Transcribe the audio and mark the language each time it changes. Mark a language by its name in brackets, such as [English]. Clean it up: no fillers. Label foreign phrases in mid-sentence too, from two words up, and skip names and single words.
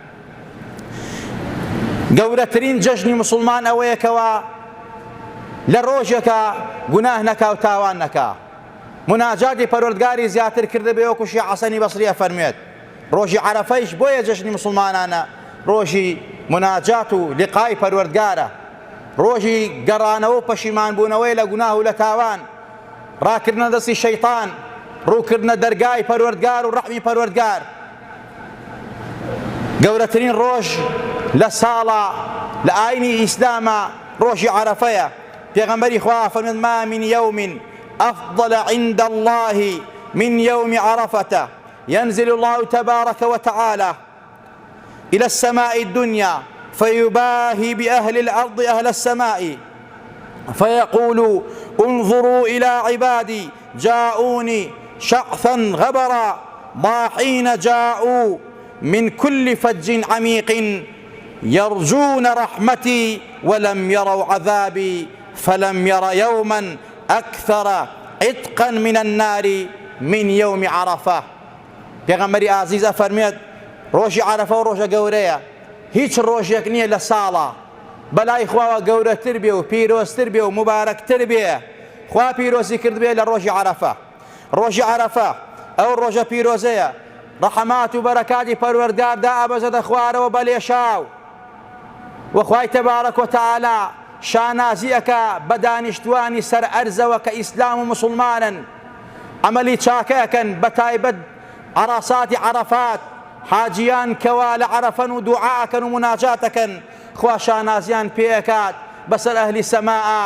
[Central Kurdish] گەورەترین جەژنی موسڵمان ئەوەیەکەوە لە ڕۆژێکە گوناه نەکا و تاوان نەکا، مناجاتی پەروەردگاری زیاتر کردە بێ، وەکو شیخ حەسەنی بەسری ئەفەرمێت ڕۆژی عەرەفەیش بۆیە جەژنی موسڵمانانە، ڕۆژی مناجات و لیقای پەروەردگارە، ڕۆژی گەڕانەوە و پەشیمانبوونەوەی لە گوناه و لە تاوان، ڕاکردنە دەستی شەیطان، ڕووکردنە دەرگای پەروەردگار و ڕەحمی پەروەردگار. گەورەترین ڕۆژ لە ساڵە لە ئاینی ئیسلامە ڕۆژی عەرەفەیە. [Arabic] پێغەمبەری خوا فەرمێت ما من يوم أفضل عند الله من يوم عرفة ينزل الله تبارك وتعالى إلى السماء الدنيا فيباهي بأهل الأرض أهل السماء فيقول انظروا إلى عبادي جاءوني شعثا غبرا ضاحين جاءوا من كل فج عميق يرجون رحمتي ولم يروا عذابي فلم ير يوما أكثر عتقا من النار من يوم عرفة. [Central Kurdish] پێغەمبەری ئازیز ئەفەرمێت ڕۆژی عەرەفە و ڕۆژە گەورەیە، هیچ ڕۆژێک نییە لە ساڵە بەلای خواوە گەورەتر بێ و پیرۆزتر بێ و مبارەکتر بێ. خوا پیرۆزی کرد بێ لە ڕۆژی عەرەفە. ڕۆژی عەرەفە ئەو ڕۆژە پیرۆزەیە، ڕەحمات و بەرەکاتی پەروەردگار دائەبەزێتە خوارەوە بە لێشاو، وەخوای تەبارەک وتەعالا شانازی ئەکا بە دانیشتوانی سەر ئەرزەوە کە ئیسلام و موسڵمانن، عەمەلی چاکە ئەکەن، بە تایبەت عەرەساتی عەرەفات، حاجیان کەوا لە عەرەفەن و دوعا ئەکەن و مناجات ئەکەن، خوا شانازیان پێ ئەکات بەسەر ئەهلی سەماعە.